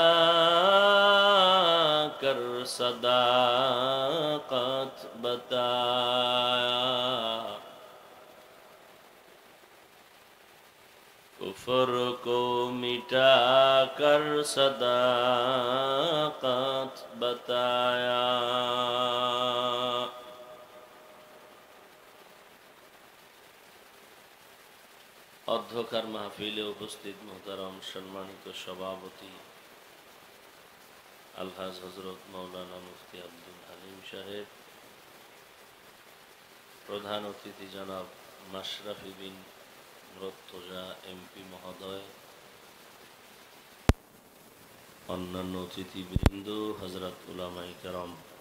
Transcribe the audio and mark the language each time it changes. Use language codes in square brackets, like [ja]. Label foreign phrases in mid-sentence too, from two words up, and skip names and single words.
[ur] کر صداقت بتایا، کفر کو مٹا کر صداقت بتایا۔ [bn] অধ্যকার মাহফিলে উপস্থিত মোহতারাম সম্মানিত সভাপতি আলহাজ হযরত মাওলানা মুফতি আব্দুল হালিম সাহেব, প্রধান অতিথি জনাব মাশরাফি বিন মুর্তজা এমপি মহোদয়, অন্যান্য অতিথিবৃন্দ, হযরত উলামায়ে কেরাম,